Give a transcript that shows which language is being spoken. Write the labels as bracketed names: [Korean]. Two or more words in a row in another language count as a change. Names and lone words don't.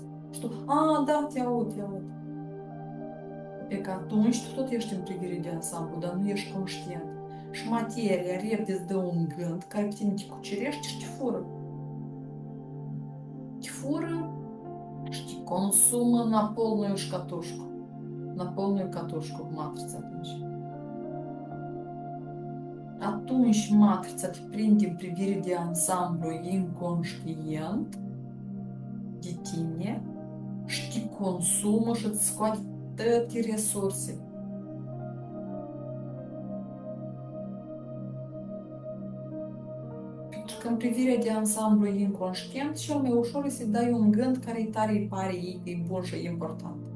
[Romanian] Și tu, da, te aud, te aud. E că atunci tu tot ești în privire de ansamblu, dar nu ești conștient. Și materia repede îți dă un gând care pe tine te cucerește și te fură. Te fură și te consumă [Russian] на полную катушку. На полную катушку [Romanian] matrița atunci. Atunci matrița te prinde în privire de ansamblu inconștient de tine și te consumă și îți scoate toate resurse. Pentru că în privirea de ansamblu inconștient, cel mai ușor e să-i dai un gând care tare îi pare ei că e bun și e important.